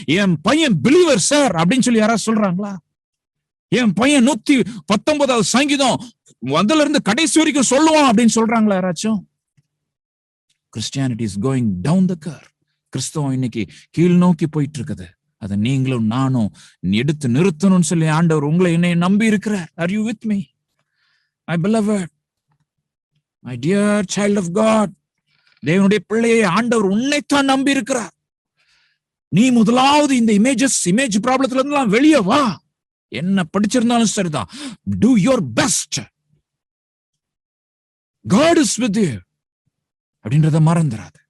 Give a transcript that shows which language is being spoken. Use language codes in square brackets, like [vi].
[ta] என் பையன் believer sir அப்படின்னு சொல்லி யாராவது சொல்றாங்களா? என் பையன் 119வது சங்கீதம் முதல்ல இருந்து கடைசி வரைக்கும் சொல்லுவான் அப்படின்னு சொல்றாங்களா யாராச்சும்? [en] Christianity is going down the curve. [ta] கிறிஸ்தவம் இன்னைக்கு கீழ் நோக்கி போயிட்டு இருக்குது. அதை நீங்களும் நானும் எடுத்து நிறுத்தணும்னு சொல்லி ஆண்டவர் உங்களை என்னை நம்பி இருக்கிறார். [en] Are you with me, my beloved, my dear child of God? [ta] தேவனுடைய பிள்ளையை ஆண்டவர் உன்னைத்தான் நம்பி இருக்கிறார். நீ முதலாவது இந்த இமேஜ் ப்ராப்ளத்துல இருந்தெல்லாம் வெளியே வா. என்ன படிச்சிருந்தாலும் சரிதான், [en] do your best, God is with you [ta] அப்படின்றத மறந்துடாத.